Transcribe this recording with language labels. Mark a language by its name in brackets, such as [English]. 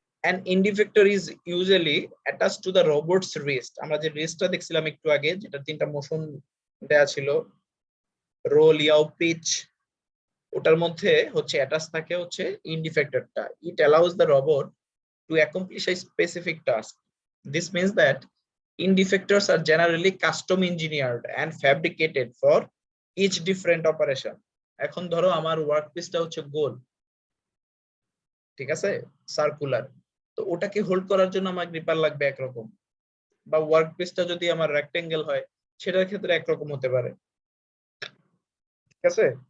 [English] An indifector is usually attached to the robot's wrist. [Bangla] আমরা যে wristটা দেখছিলাম একটু আগে, যেটা 3টা মোশন দেয়া ছিল, রোল, ইয়াও, পিচ, ওটার মধ্যে হচ্ছে অ্যাটাচ থাকে হচ্ছে ইন্ডিফেক্টরটা। [English] It allows the robot to accomplish a specific task. This means that indifectors are generally custom engineered and fabricated for each different operation. [Bangla] এখন ধরো আমার ওয়ার্ক পিসটা হচ্ছে গোল, ঠিক আছে, সার্কুলার, তো ওটাকে হোল্ড করার জন্য আমার গ্রিপার লাগবে একরকম, বা ওয়ার্ক পিসটা যদি আমার রেক্টেঙ্গেল হয় সেটার ক্ষেত্রে একরকম হতে পারে, ঠিক আছে।